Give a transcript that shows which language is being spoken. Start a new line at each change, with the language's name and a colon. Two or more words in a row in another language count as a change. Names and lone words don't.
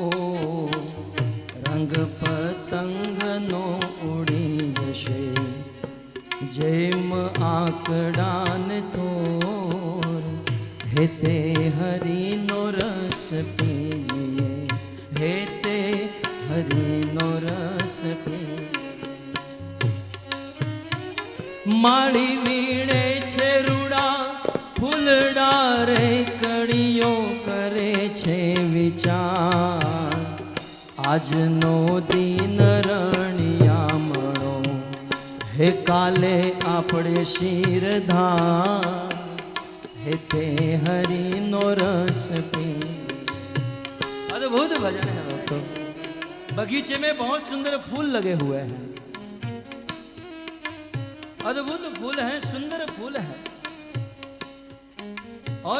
Gujarati: રંગ પતંગ નો ઉડી જશે જેમ આકડાન તોર, હે તે હરિ નો રસ પીજીએ, હે તે હરિ નો રસ પીજીએ। માળી વીણે છે રૂડાં ફૂલડાં રે કળીઓ કરે છે વિચાર, આજ નો દિન રળિયામણો, હે કાલે આપડે શિરધાર, હે તે હરિ નો રસ પી।
Hindi: अद्भुत भजन है दोस्तों। बगीचे में बहुत सुंदर फूल लगे हुए हैं, अद्भुत फूल हैं, सुंदर फूल हैं, और